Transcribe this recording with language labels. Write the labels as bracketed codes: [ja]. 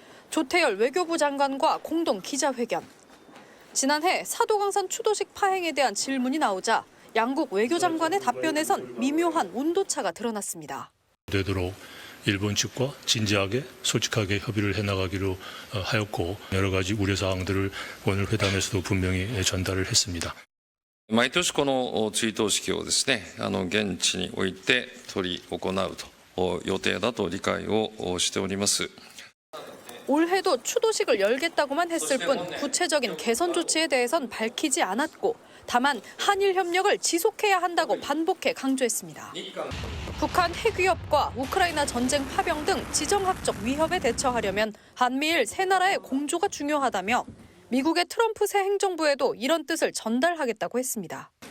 [ko] 조태열 외교부 장관과 공동 기자회견. 지난해 사도강산 추도식 파행에 대한 질문이 나오자 양국 외교장관의 답변에선 미묘한 온도차가 드러났습니다. 되도록 일본 측과 진지하게 솔직하게 협의를 해나가기로 하였고 여러 가지 우려사항들을 오늘 회담에서도 분명히 전달을 했습니다. [ja] 毎年この追悼式をですね、現地において執り行うと予定だと理解をしております。 [ko] 올해도 추도식을 열겠다고만 했을 뿐 구체적인 개선 조치에 대해선 밝히지 않았고 다만 한일 협력을 지속해야 한다고 반복해 강조했습니다. 북한 핵위협과 우크라이나 전쟁 파병 등 지정학적 위협에 대처하려면 한미일 세 나라의 공조가 중요하다며 미국의 트럼프 새 행정부에도 이런 뜻을 전달하겠다고 했습니다.